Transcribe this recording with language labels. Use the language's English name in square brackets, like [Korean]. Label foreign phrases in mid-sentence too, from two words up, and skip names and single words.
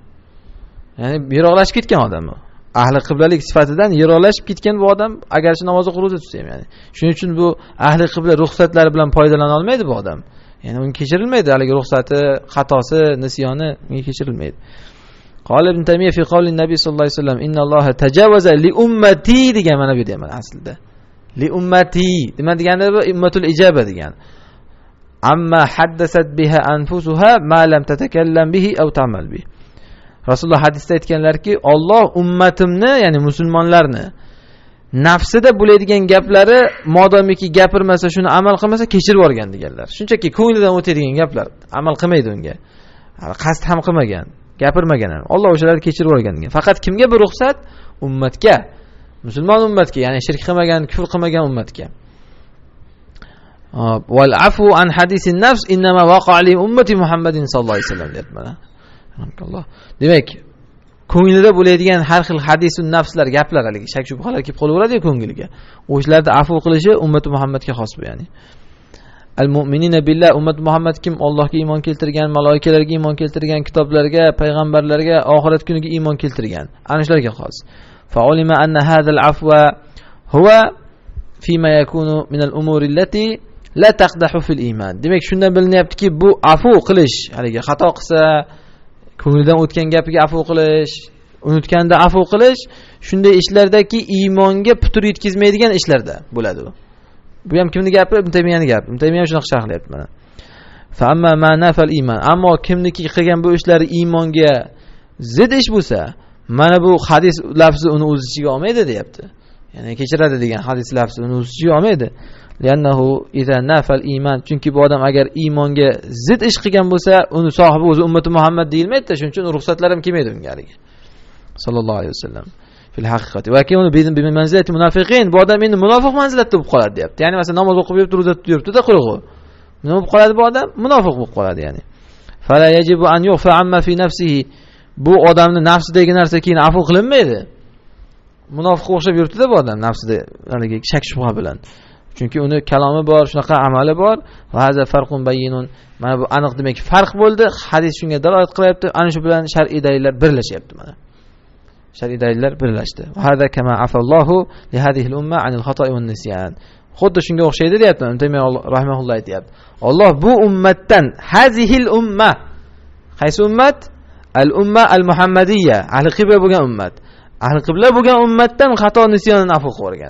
[Uzbek] Ya'ni yiroqlashib ketgan odam u. Ahli qiblalik sifatidan yiroqlashib ketgan bu odam agar shu namoz o'qib ro'za tutsa ham, ya'ni. Shuning uchun bu ahli qibla ruxsatlari bilan foydalana olmaydi bu odam. Ya'ni uni kechirilmaydi, haligi ruxsati, xatosi, nisyoni unga kechirilmaydi. [Arabic] قال ابن تيمية في قول النبي صلى الله عليه وسلم إن الله تجاوز لأمتي [Uzbek] degan mana bu deyman aslida. [Arabic] لأمتي [Uzbek] nima degani bu? [Arabic] أمة الإجابة degan. عما حدثت بها أنفسها ما لم تتكلم به أو تعمل به. [Uzbek] Rasululloh hadisda aytganlarki, Alloh ummatimni, ya'ni musulmonlarni nafsida bo'ladigan gaplari modomiki gapirmasa, shuni amal qilmasa kechirib yuborgan deganlar. Shunchaki ko'nglidan o'tadigan gaplar, amal qilmaydi unga. qasd ham qilmagan, gapirmagan ham. Alloh o'shalarni kechirib yuborgan. Faqat kimga bu ruxsat? Ummatga. Musulmon ummatga, ya'ni shirk qilmagan, kufr qilmagan ummatga. [Arabic] والعفو عن حديث النفس إنما وقع لأمة محمد صلى الله عليه وسلم [Uzbek] deb mana. Demak, ko'nglida bo'ladigan har xil hadisun nafslar, gaplar, haligi shak shubhalar kelib qolaveradi-ku ko'ngliga. O'shlarda afu qilishi ummati Muhammadga xos bu, ya'ni. [Arabic] المؤمنين بالله, [Uzbek] ummat Muhammad kim? Allohga iymon keltirgan, malaikalarga iymon keltirgan, kitoblarga, payg'ambarlarga, oxirat kuniga iymon keltirgan. Ana shularga xos. [Arabic] فعلم أن هذا العفو هو فيما يكون من الأمور التي لا تقدح في الإيمان. [Uzbek] Demak, shundan bilinyaptiki, bu afu qilish, haligi xato qilsa, ko'nglidan o'tgan gapiga afu qilish, unutganda afu qilish, shunday ishlardagi iymonga putur yetkazmaydigan ishlarda bo'ladi u. Bu ham kimning gapi? Ibn Taymiyaning gapi. Ibn Taymiya shunaqa sharhlayapti mana. [Arabic] فأما ما نفى الإيمان. [Uzbek] Ammo kimniki qilgan bu ishlari iymonga zid ish bo'lsa, mana bu hadis lafzi uni o'z ichiga olmaydi, deyapti. Ya'ni kechiradi degan hadis lafzi uni o'z ichiga olmaydi. [Arabic] لأنه إذا نفى الإيمان, [Uzbek] chunki bu odam agar iymonga zid ish qilgan bo'lsa, uni sohibi o'zi ummati Muhammad deyilmaydi-da, shuning uchun ruxsatlar ham kelmaydi unga haligi. [Arabic] صلى الله عليه وسلم في الحقيقة ويكون بمنزلة منافق, [Uzbek] bu odam endi munofiq manzilatda bo'lib qoladi, deyapti. Ya'ni masalan namoz o'qib yuribdi, ro'za tutib yuribdi-da, qurug'i. Nima bo'lib qoladi bu odam? Munofiq bo'lib qoladi, ya'ni. [Arabic] فلا يجب أن يعفى عما في نفسه. [Uzbek] Bu odamning nafsidagi narsa keyin afu qilinmaydi. Munofiqqa o'xshab yuribdi-da bu odam nafsida, haligi shak shubha bilan. Chunki uni kalomi bor, shunaqa amali bor. [Arabic] وهذا فرق بين. [Uzbek] Mana bu aniq, demak farq bo'ldi. Hadis shunga dalolat qilyapti. Ana shu bilan shar'iy dalillar birlashyapti mana. Shar'iy dalillar birlashdi. [Arabic] وهذا كما عفا الله لهذه الأمة عن الخطأ والنسيان. [Uzbek] Xuddi shunga o'xshaydi, deyapti. Taymiyo rahimahulloh aytayapti. Alloh bu ummatdan, [Arabic] هذه الأمة. [Uzbek] Qaysi ummat? [Arabic] الأمة المحمدية, [Uzbek] ahli qibla bo'lgan ummat. Ahli qibla bo'lgan ummatdan xato nisyonini afu qilib o'rgan.